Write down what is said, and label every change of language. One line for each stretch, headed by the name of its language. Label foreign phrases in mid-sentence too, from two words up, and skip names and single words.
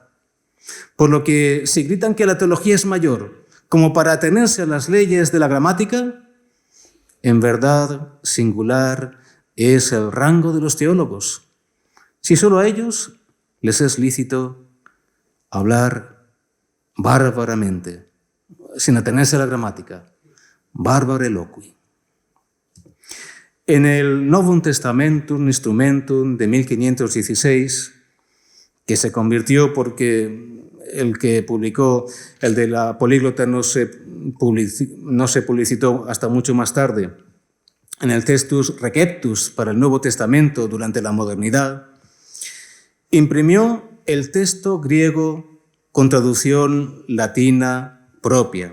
Spanish: Por lo que si gritan que la teología es mayor como para atenerse a las leyes de la gramática, en verdad singular es el rango de los teólogos. Si solo a ellos les es lícito hablar bárbaramente, sin atenerse a la gramática,
Latin: bárbare loqui.
Spanish: En el Novum Testamentum Instrumentum de 1516, que se convirtió porque el que publicó, el de la políglota, no se publicitó hasta mucho más tarde, en el Textus Receptus para el Nuevo Testamento durante la modernidad, imprimió el texto griego con traducción latina propia.